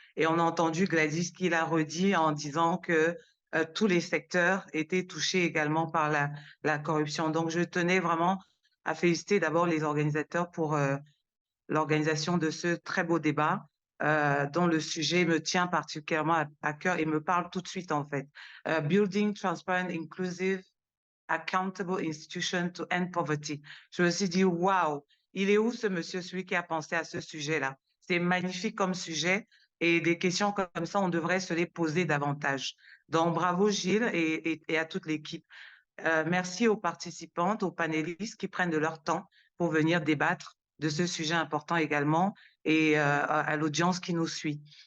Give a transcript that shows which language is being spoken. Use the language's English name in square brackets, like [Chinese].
[French] Et on a entendu Gladys qui l'a redit en disant que tous les secteurs étaient touchés également par la corruption. Donc, je tenais vraiment à féliciter d'abord les organisateurs pour l'organisation de ce très beau débat dont le sujet me tient particulièrement à cœur et me parle tout de suite en fait. [English] Building transparent, inclusive, accountable institution to end poverty. [French] Je me suis dit, waouh, il est où ce monsieur, celui qui a pensé à ce sujet-là? C'est magnifique comme sujet et des questions comme ça, on devrait se les poser davantage. Donc, bravo Gilles et à toute l'équipe. Merci aux participantes, aux panélistes qui prennent de leur temps pour venir débattre de ce sujet important également et à l'audience qui nous suit.